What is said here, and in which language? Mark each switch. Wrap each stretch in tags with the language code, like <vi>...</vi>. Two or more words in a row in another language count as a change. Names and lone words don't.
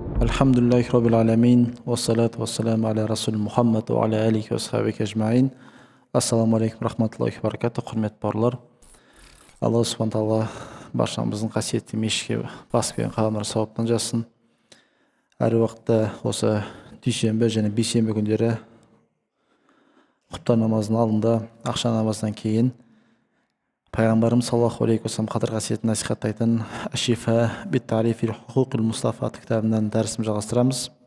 <ar>الحمد لله رب العالمين والصلاة والسلام على رسول محمد وعلى آله وصحبه أجمعين. السلام عليكم رحمة الله وبركاته,</ar> <kk>құрметті бауырлар. Алла</kk> <ar>سبحانه تعالى</ar> <kk>баршамыздың қасиетті мешітке басып келген қадамдар сауаптан жазсын. Әр уақытта осы дүйсенбі және бейсенбі күндері құптар намазының алдында, ақша намазынан кейін пайғамбарымыз</kk> <ar>صلى الله عليه وسلم</ar> <kk>қадір қасиетін насихаттайтын Ашифа бит тарифи хукул Мустафа кітабынан дәрісін жалғастырамыз.</kk>